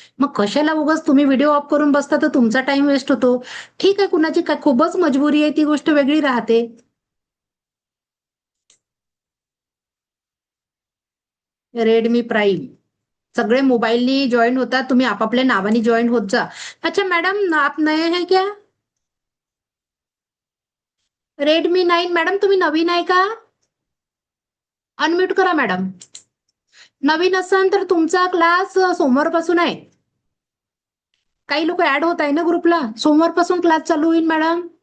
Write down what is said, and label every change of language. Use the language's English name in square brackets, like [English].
[Marathi] मग कशाला उगाच तुम्ही व्हिडिओ ऑफ करून बसता तर तुमचा टाइम वेस्ट होतो. ठीक आहे कुणाची काय खूपच मजबुरी आहे ती गोष्ट वेगळी राहते. रेडमी प्राईम सगळे मोबाईलनी जॉईन होतात. तुम्ही आपापल्या नावाने जॉईन होत जा. [Hindi] अच्छा मॅडम आप नए हैं क्या? [Marathi] रेडमी 9 मॅडम तुम्ही नवीन आहे का? अनम्यूट करा मॅडम. नवीन असाल तर तुमचा क्लास सोमवारपासून आहे. काही लोक ऍड होत आहे ना ग्रुपला. सोमवारपासून क्लास चालू होईल मॅडम.